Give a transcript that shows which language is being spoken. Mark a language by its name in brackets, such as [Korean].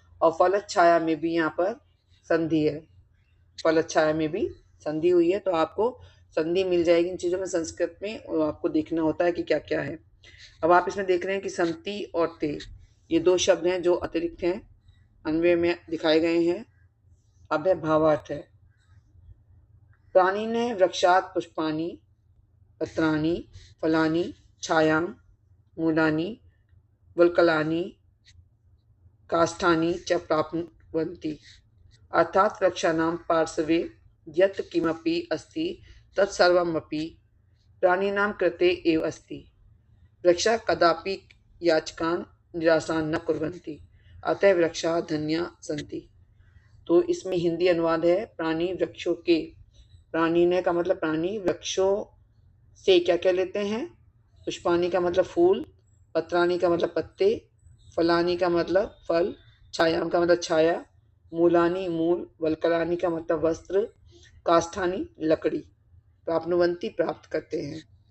[Hindi] और फल छाया में भी यहाँ पर संधि है, फल छाया में भी संधि हुई है। तो आपको संधि मिल जाएगी इन चीज़ों में संस्कृत में, और आपको देखना होता है कि क्या क्या है। अब आप इसमें देख रहे हैं कि संति और ते, ये 2 शब्द हैं जो अतिरिक्त हैं, अन्वय में दिखाए गए हैं। अब है भावार्थ है। [Sanskrit] प्राणी ने वृक्षात पुष्पाणि, पत्राणि, फलानि, छायां, मूलानि, वल्कलानि, काष्ठानि च प्राप्नुवन्ति। अर्थात वृक्षाणां पार्श्वे यत् किमपि अस्ति तत्सर्वमपि प्राणिनां कृते एव अस्ति। वृक्षाः कदापि याचकान् निरासान् न कुर्वन्ति, अतः वृक्षाः धन्याः सन्ति। [Hindi] तो इसमें हिंदी अनुवाद है प्राणी वृक्षों के। प्राणी ने का मतलब प्राणी, वृक्षों से क्या क्या लेते हैं? पुष्पानी का मतलब फूल, पत्राणी का मतलब पत्ते, फलानी का मतलब फल, छायाम का मतलब छाया, मूलानी मूल, वल्कलानी का मतलब वस्त्र, काष्ठानी लकड़ी, प्राप्नुवंती प्राप्त करते हैं।